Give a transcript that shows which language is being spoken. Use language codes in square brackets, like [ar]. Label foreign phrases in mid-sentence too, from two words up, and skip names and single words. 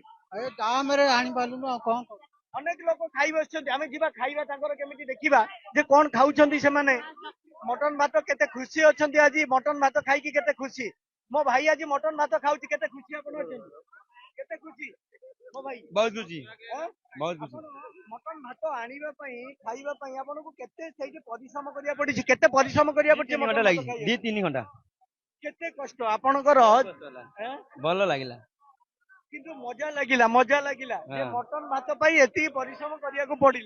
[or] ଦାମରେ ଆଣିପାରିଲୁନୁ ଆଉ କଣ ଅନେକ ଲୋକ ଖାଇ ବସିଛନ୍ତି ଆମେ ଯିବା ଖାଇବା ତାଙ୍କର କେମିତି ଦେଖିବା ଯେ କଣ ଖାଉଛନ୍ତି ସେମାନେ ମଟନ ଭାତ କେତେ ଖୁସି ଅଛନ୍ତି ଆଜି ମଟନ ଭାତ ଖାଇକି କେତେ ଖୁସି ମୋ ଭାଇ ଆଜି ମଟନ ଭାତ ଖାଉଛି କେତେ ଖୁସି ଆପଣ ଅଛନ୍ତି କେତେ ଖୁସି ମୋ ଭାଇ [hi] बहुत खुशी [or] ଆଁ? [hi] बहुत खुशी [or] ଆପଣ ମଟନ ଭାତ ଆଣିବା ପାଇଁ ଖାଇବା ପାଇଁ ଆପଣଙ୍କୁ କେତେ ସେଇଠି ପରିଶ୍ରମ କରିବାକୁ ପଡିଛି କେତେ ପରିଶ୍ରମ କରିବାକୁ ପଡିଛି 3 ମଟନ [hi] घंटा [or] ଭାତ [hi] लगी [or] ଖାଇବାକୁ? [hi] 2-3 घंटा [or] କେତେ କଷ୍ଟ ଆପଣଙ୍କର ଆଁ? ଭଲ ଲାଗିଲା କିନ୍ତୁ ମଜା ଲାଗିଲା ଯେ ହଁ। ମଟନ ଭାତ ପାଇଁ ଏତିକି ପରିଶ୍ରମ କରିବାକୁ ପଡିଲା